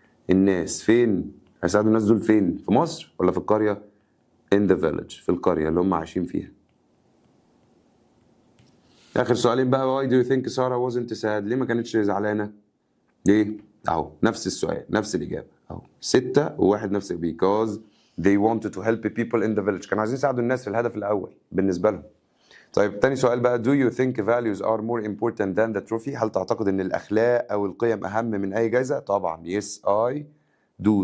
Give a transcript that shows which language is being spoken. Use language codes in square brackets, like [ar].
[ar] الناس فين؟ هيساعدوا الناس دول فين؟ في مصر ولا في القرية؟ [en] in the village. [ar] في القرية اللي هم عايشين فيها. آخر سؤالين بقى. [en] why do you think [ar] سارة [en] wasn't sad؟ [ar] ليه ما كانتش زعلانة؟ ليه؟ أهو نفس السؤال نفس الإجابة أهو 6 و1 نفس [en] because they wanted to help people in the village. [ar] كانوا عايزين يساعدوا الناس في الهدف الأول بالنسبة لهم. طيب تاني سؤال بقى. [en] do you think values are more important than the trophy؟ [ar] هل تعتقد إن الأخلاق أو القيم أهم من أي جايزة؟ [en] طبعا yes I do.